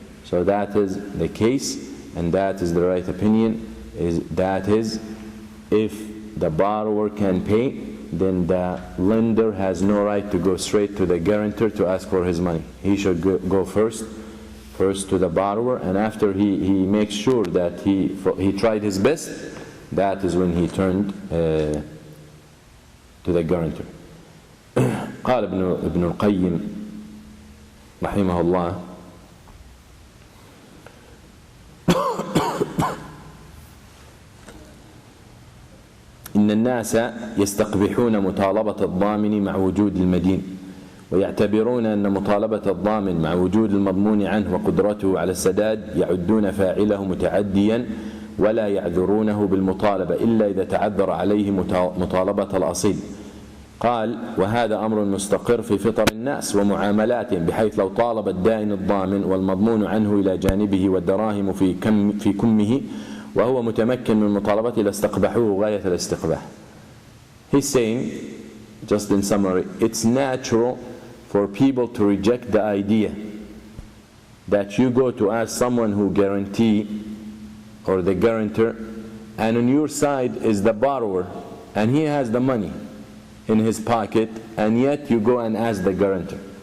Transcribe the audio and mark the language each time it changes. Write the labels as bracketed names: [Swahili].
[English] So that is the case, and that is the right opinion, that is, if the borrower can pay, then the lender has no right to go straight to the guarantor to ask for his money. He should go first to the borrower, and after he makes sure that he tried his best, that is when he turned to the guarantor. [Arabic] قال ابن القيم رحمه الله إن الناس يستقبحون مطالبة الضامن مع وجود المدين، ويعتبرون أن مطالبة الضامن مع وجود المضمون عنه وقدرته على السداد يعدون فاعله متعديا ولا يعذرونه بالمطالبة إلا إذا تعذر عليه مطالبة الأصيل. قال: وهذا أمر مستقر في فطر الناس ومعاملاتهم، بحيث لو طالب الدائن الضامن والمضمون عنه إلى جانبه والدراهم في كمه وهو متمكن من مطالبته لاستقبحوه غاية الاستقباح. [English] He's saying, just in summary, it's natural for people to reject the idea that you go to ask someone who guarantee or the guarantor, and on your side is the borrower and he has the money in his pocket, and yet you go and ask the guarantor.